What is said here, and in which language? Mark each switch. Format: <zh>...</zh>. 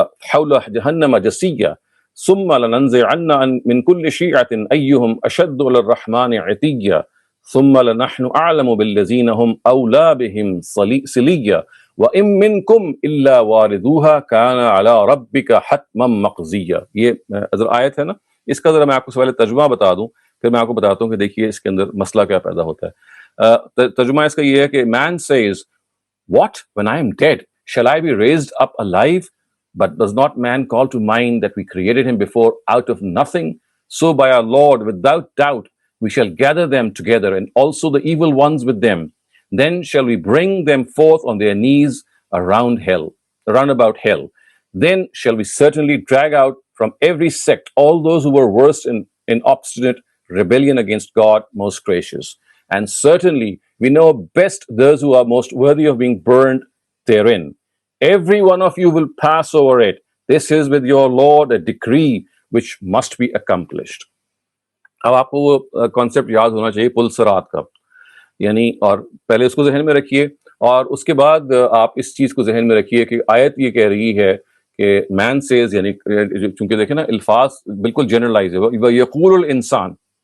<ar>حَوْلَ جَهَنَّمَ جَثِيًّا ثُمَّ لَنَنزِعَنَّ مِنْ كُلِّ شِيعَةٍ أَيُّهُمْ أَشَدُّ عَلَى الرَّحْمَنِ عِتِيًّا ثُمَّ لَنَحْنُ أَعْلَمُ بِالَّذِينَ هُمْ أَوْلَى بِهِمْ صِلِيًّا وَإِن مِّنكُمْ إِلَّا وَارِدُوهَا كَانَ عَلَى رَبِّكَ حَتْمًا مَّقْضِيًّا۔</ar> <ur>یہ اگر آیت ہے نا، اس کا ذرا میں آپ کو پہلے ترجمہ بتا دوں، پھر میں آپ کو بتاتا ہوں کہ دیکھیے اس کے اندر مسئلہ کیا پیدا ہوتا ہے۔ ترجمہ اس کا یہ ہے کہ</ur> <en>man says, what, when I am dead, shall I be raised up alive? But does not man call to mind that we created him before out of nothing? So by our Lord, without doubt, we shall gather them together, and also the evil ones with them. Then shall we bring them forth on their knees around about hell. Then shall we certainly drag out from every sect all those who were worst in obstinate rebellion against God most gracious. And certainly we know best those who are most worthy of being burned therein. Every one of you will pass over it. This is with your Lord a decree which must be accomplished.</en> <ur>اب آپ کو وہ concept یاد ہونا چاہیے پل صراط کا، یعنی، اور پہلے اس کو ذہن میں رکھیے، اور اس کے بعد آپ اس چیز کو ذہن میں رکھیے کہ آیت یہ کہہ رہی ہے کہ مین سیز، یعنی چونکہ دیکھیں نا الفاظ بالکل جنرلائز ہے،</ur> <ar>یقول الانسان،</ar>